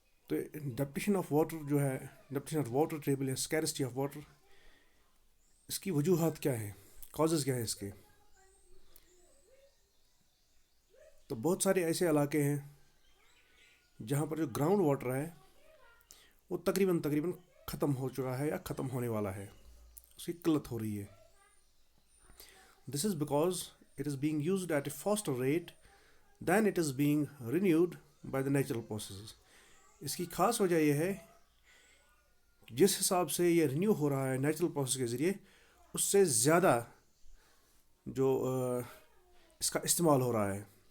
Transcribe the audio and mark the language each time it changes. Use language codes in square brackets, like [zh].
[ur] تو ڈیپلیشن of water جو ہے، ڈیپلیشن آف واٹر ٹیبل یا اسکیرسٹی آف واٹر، اس کی وجوہات کیا ہیں، کازز کیا ہیں اس کے. تو بہت سارے ایسے علاقے ہیں جہاں پر جو گراؤنڈ واٹر ہے وہ تقریباً ختم ہو چکا ہے یا ختم ہونے والا ہے، اس کی قلت ہو رہی ہے. [en] This is because it is being used at a faster rate than it is being renewed by the natural processes. [ur] اس کی خاص وجہ یہ ہے جس حساب سے یہ رینیو ہو رہا ہے نیچرل پروسیس کے ذریعے، اس سے زیادہ جو اس کا استعمال ہو رہا ہے.